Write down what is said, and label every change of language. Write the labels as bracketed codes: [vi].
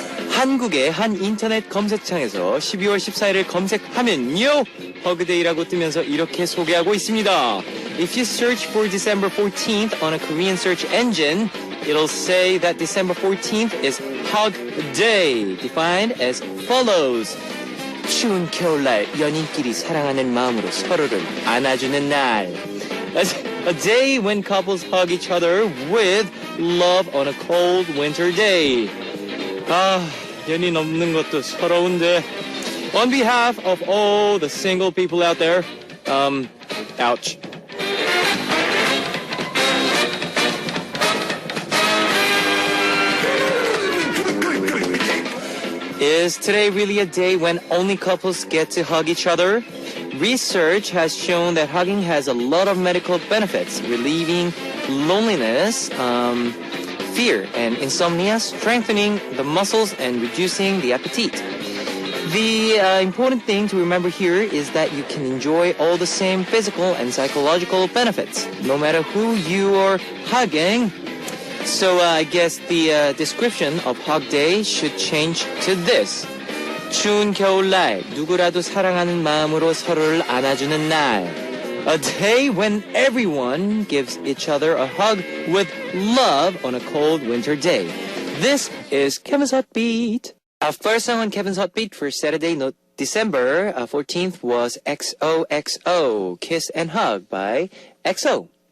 [ko] 한국의 한 인터넷 검색창에서 12월 14일을 검색하면요, 허그데이라고 뜨면서 이렇게 소개하고 있습니다. [en] If you search for December 14th on a Korean search engine, it'll say that December 14th is Hug Day, defined as follows. [ko] 추운 겨울날 연인끼리 사랑하는 마음으로 서로를 안아주는 날. [en] A day when couples hug each other with love on a cold winter day. [ko] 아, 연인 없는 것도 서러운데. [en] On behalf of all the single people out there, ouch. Is today really a day when only couples get to hug each other? Research has shown that hugging has a lot of medical benefits, relieving loneliness, fear, and insomnia, strengthening the muscles, and reducing the appetite. The important thing to remember here is that you can enjoy all the same physical and psychological benefits, no matter who you are hugging. So I guess the description of Hug Day should change to this. [ko] 추운 겨울날 누구라도 사랑하는 마음으로 서로를 안아주는 날. [en] A day when everyone gives each other a hug with love on a cold winter day. This is Kevin's Hot Beat. Our first song on Kevin's Hot Beat for Saturday, December 14th was XOXO, Kiss and Hug by EXO.